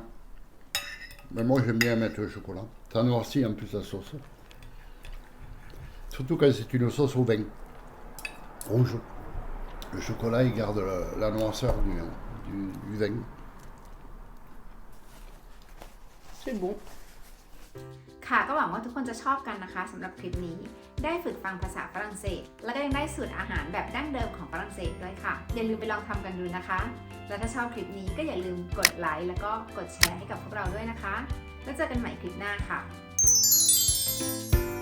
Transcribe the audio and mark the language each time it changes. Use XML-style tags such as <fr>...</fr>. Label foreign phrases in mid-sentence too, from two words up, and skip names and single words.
<fr>Mais moi j'aime bien mettre le chocolat. Ça noircit en plus la sauce. Surtout quand c'est une sauce au vin rouge. Le chocolat il garde la noirceur du vin. C'est bon.</fr> <th>ค่ะก็หวังว่าทุกคนจะชอบกันนะคะสำหรับคลิปนี้ได้ฝึกฟังภาษาฝรั่งเศสแล้วก็ยังได้สูตรอาหารแบบดั้งเดิมของฝรั่งเศสด้วยค่ะอย่าลืมไปลองทำกันดูนะคะและถ้าชอบคลิปนี้ก็อย่าลืมกดไลค์แล้วก็กดแชร์ให้กับพวกเราด้วยนะคะแล้วเจอกันใหม่คลิปหน้าค่ะ</th>